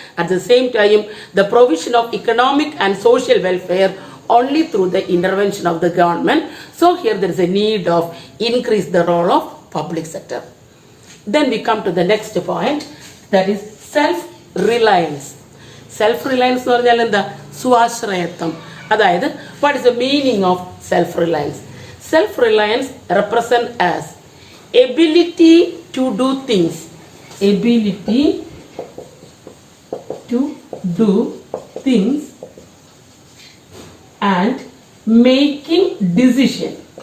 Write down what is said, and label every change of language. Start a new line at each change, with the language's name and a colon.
English: At the same time, the provision of economic and social welfare only through the intervention of the government. So here there is a need of increase the role of public sector. Then we come to the next point, that is self-reliance.
Malayalam: Self-reliance എന്ന് പറഞ്ഞാൽ എന്താ, സ്വാശ്രയത്വം.
English: അതായത് what is the meaning of self-reliance? Self-reliance represent as ability to do things, ability to do things and making decision